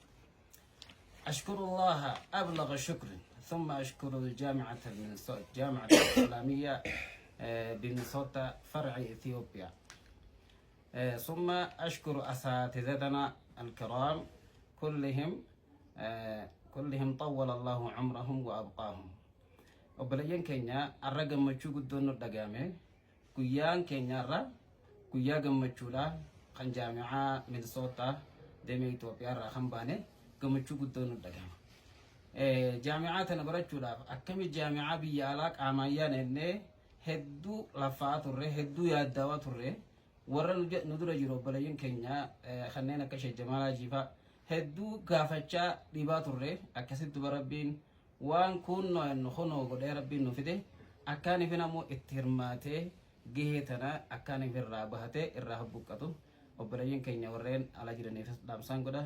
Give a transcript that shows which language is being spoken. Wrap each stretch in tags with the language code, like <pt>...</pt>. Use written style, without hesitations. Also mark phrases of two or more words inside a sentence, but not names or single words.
<ar>أشكر الله أبلغ الشكر، ثم أشكر جامعة الإسلامية بمينيسوتا فرع إثيوبيا، ثم أشكر أساتذتنا الكرام كلهم طول الله عمرهم وأبقاهم.</ar> <om>obboleeyyan keenya arra gammachuu guddoon nu dhagahame guyyaan keenya irra guyyaa gammachuudha kan jaami'aa Minnesota deemee Itoophiyaa irraa kan baane gammachuu guddoon nu dhagahama. Jaami'aa tana barachuudhaaf akkami jaami'aa biyya alaa qaamaan yaanne hedduu lafaa turre hedduu yaaddaawaa turre warra nu dura jiru obboleeyyan keenya kanneen akka Sheekh Jamaal Hajiifaa hedduu gaafachaa dhibaa turre akkasitti Rabbiin waan kun honoo godhee Rabbiin nu fide akkaaniif namoo itti hirmaatee gahee tana akkaaniif irraa bahatee irraa habbuqqatu obboleeyyan keenya warreen ala jiraniif dhaamsaan godha.</om>